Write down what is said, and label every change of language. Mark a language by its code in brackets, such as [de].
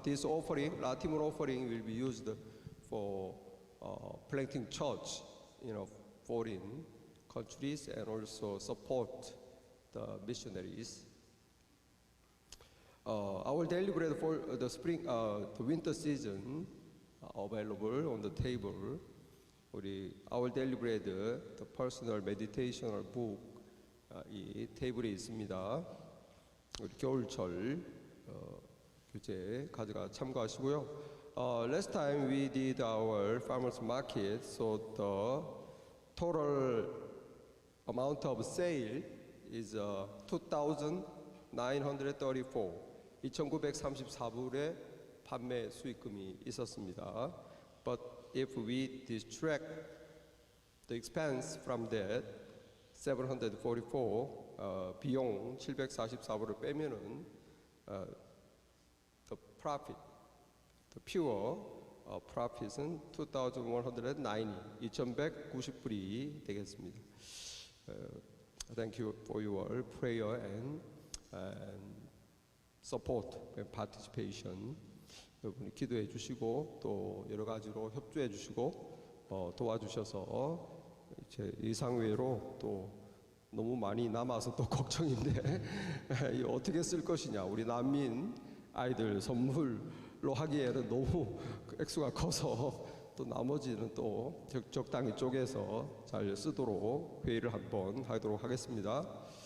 [en] This offering, 라티물 offering, will be used for planting church in foreign countries and also support the missionaries. Our daily bread for the spring, the winter season available on the table. Our daily bread, the personal meditational book, [ko] 이 테이블에 있습니다. 우리 겨울철 교재 가져가 참고하시고요. [en] Last time we did our farmers market, so the total amount of sale is 2,934. [ko] 2,934불에 판매 수익금이 있었습니다. [en] But if we distract the expense from that 744 [ko] 비용 744불을 빼면은 [en] the profit, the pure profit은 [ko] 2,190불이 되겠습니다. [en] Thank you for your prayer and support and participation. [ko] 여러분이 기도해 주시고 또 여러 가지로 협조해 주시고 도와주셔서 제 예상외로 또 너무 많이 남아서 또 걱정인데 이 어떻게 쓸 것이냐. 우리 난민 아이들 선물로 하기에는 너무 액수가 커서 또 나머지는 또 적당히 쪼개서 잘 쓰도록 회의를 한번 하도록 하겠습니다.